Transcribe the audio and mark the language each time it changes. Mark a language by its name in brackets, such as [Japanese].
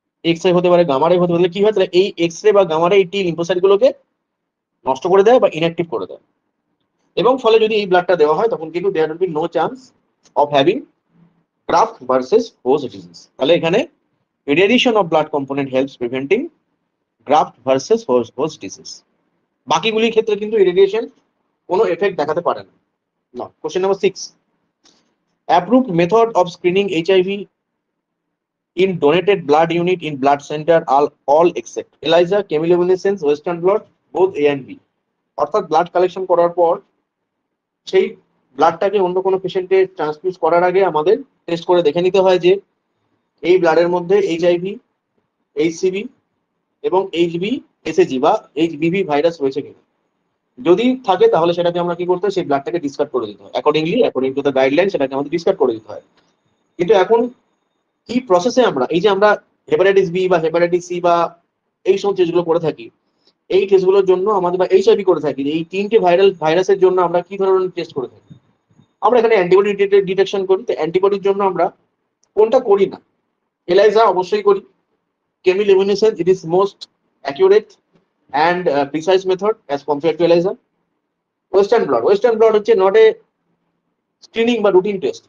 [Bangla] X ray হতে পারে, gamma রে হতে পারে। কি হয়? তাহলে এই এক্স রে বা গামা রে এই টি লিম্ফোসাইট গুলোকে নষ্ট করে দেয় বা ইনঅ্যাক্টিভ করে দেয়, এবং ফলে যদি এই ব্লাডটা দেওয়া হয় তখন কিন্তু [English] There will be no chance of having graft versus host disease. [Bangla] তাহলে এখানে [English] irradiation of blood component helps preventing graft versus host disease. [Bangla] বাকিগুলির ক্ষেত্রে কিন্তু ইরিডিয়েশন কোনো এফেক্ট দেখাতে পারে না। না। Question number 6. [English] Approved method of screening HIV in donated blood unit in blood center are all except ELISA, chemiluminescence, western blot, both A and B. [Bangla] অর্থাৎ blood collection করার পর সেই ব্লাডটাকে অন্য কোনো পেশেন্টে ট্রান্সফিউজ করার আগে আমাদের টেস্ট করে দেখে নিতে হয় যে এই ব্লাডের মধ্যে এইচআইভি, এইচসিভি এবং এইচবি এসএজি বা এইচবিভি ভাইরাস রয়েছে কিনা। যদি থাকে তাহলে সেটাকে আমরা কি করতে হয়? সেই ব্লাডটাকে ডিসকার্ড করে দিতে হয়, অ্যাকর্ডিং টু দ্য গাইডলাইন সেটাকে আমাদের ডিসকার্ড করে দিতে হয়। কিন্তু এখন কি প্রসেসে আমরা হেপাটাইটিস বি বা হেপাটাইটিস সি বা এই সমস্ত টেস্টগুলো করে থাকি, এই টেস্টগুলোর জন্য আমাদের, বা এইচআইভি করে থাকি, এই তিনটে ভাইরাসের জন্য আমরা কি ধরনের টেস্ট করে থাকি? আমরা এখানে অ্যান্টিবডি ডিটেকশন করি। তো অ্যান্টিবডির জন্য আমরা কোনটা করি না? এলাইজা অবশ্যই করি। [English] Chemiluminescence, it is most accurate and precise method as compared to ELISA. Western blot [Bangla] হচ্ছে [English] not a screening বা routine test.